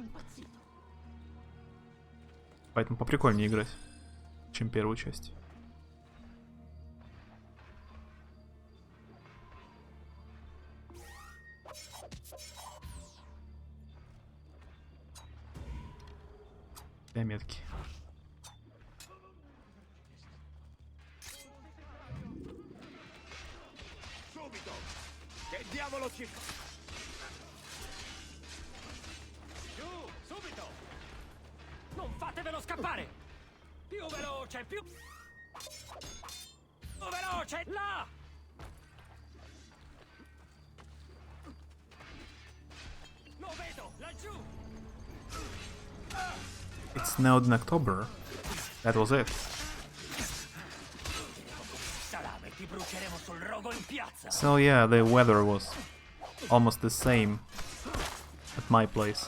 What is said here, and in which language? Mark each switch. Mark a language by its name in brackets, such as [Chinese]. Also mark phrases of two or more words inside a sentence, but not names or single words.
[Russian] Поэтому поприкольнее играть, чем первую часть. Для метки. [Italian] Subito! Che diavolo ci fa? Giù, subito! Non fatevelo scappare! Più veloce, più veloce! Là! Lo vedo, laggiù! [English] It snowed in October. That was it. So yeah, the weather was almost the same at my place.